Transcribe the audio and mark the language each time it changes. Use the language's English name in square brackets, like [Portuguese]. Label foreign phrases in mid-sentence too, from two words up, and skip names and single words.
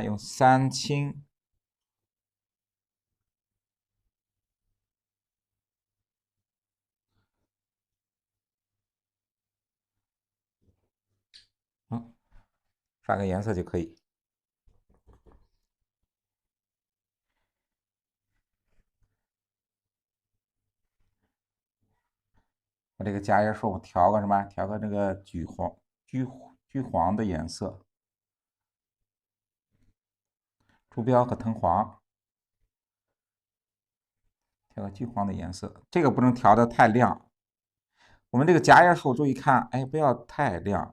[Chinese] 用3清。刷个颜色就可以。我这個加页数我調個什麼？調個這個橘黃的顏色，朱標和藤黃，調個橘黃的顏色。這個不能調得太亮。我們這個加頁數注意看，哎，不要太亮。